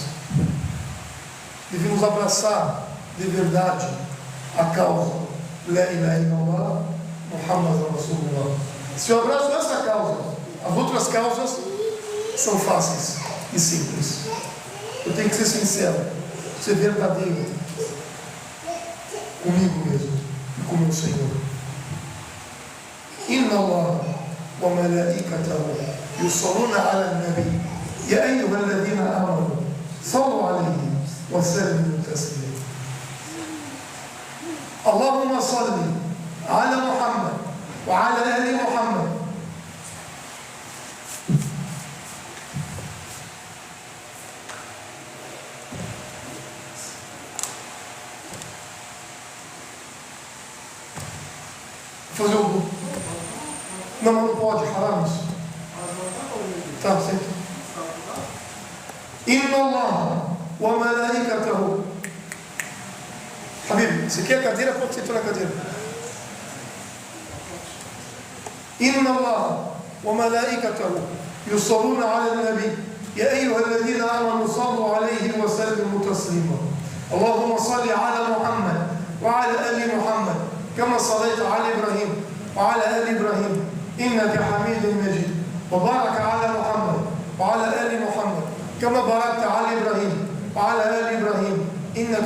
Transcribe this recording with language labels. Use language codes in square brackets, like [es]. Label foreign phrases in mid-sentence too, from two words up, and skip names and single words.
[pt] Devemos abraçar de verdade a causa [ar] لا إله إلا الله محمد رسول الله. [pt] Se eu abraço essa causa, as outras causas são fáceis e simples. Eu tenho que ser sincero, ser verdadeiro comigo mesmo e com o meu Senhor. [ar] إن الله وملائكته يصلون على النبي يا أيها الذين آمنوا صلوا عليه وسلموا تسليما. اللهم صل على محمد وعلى آل محمد. [pt] Fazer o... Não pode falar isso. Tá, certo. [ar] إن الله وملائكته. [pt] Habib, você quer a cadeira? Pode sentar na cadeira. [ar] إن الله وملائكته يصلون على النبي يا أيها الذين آمنوا صلوا عليه وسلموا تسليما. اللهم صل على محمد وعلى آل محمد كما صليت على إبراهيم وعلى آل إبراهيم إنك حميد مجيد وبارك على محمد وعلى آل محمد كما باركت على إبراهيم وعلى آل إبراهيم إنك